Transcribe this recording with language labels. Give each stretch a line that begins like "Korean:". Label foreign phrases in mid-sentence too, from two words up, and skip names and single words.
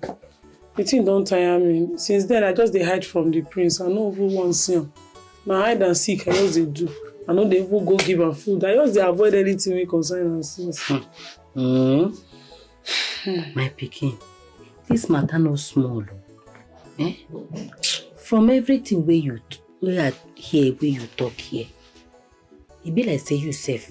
Nigerian Pidgin: The thing don't tire me. Since then, I just hide from the prince. I no even want to see him. My hide and seek, I just they do. I know they even go give her food. I just they avoid anything we concern her since. My pikin, this matter no small. Eh? From everything where I hear, where you talk here, it be like say you safe.